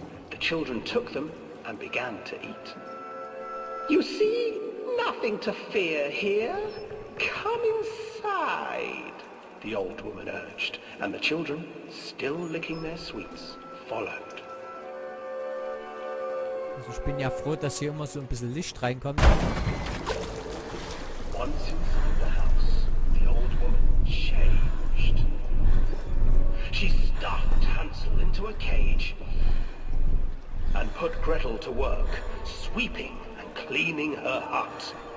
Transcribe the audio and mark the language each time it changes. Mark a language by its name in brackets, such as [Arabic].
[English] The children took them and began to eat. You see, nothing to fear here. Come inside, the old woman urged, and the children, still licking their sweets, followed. [German] Also ich bin ja froh, dass hier immer so ein bisschen Licht reinkommt. [English] Once inside the house, the old woman changed. She stuffed Hansel into a cage and put Gretel to work, sweeping and cleaning her hut.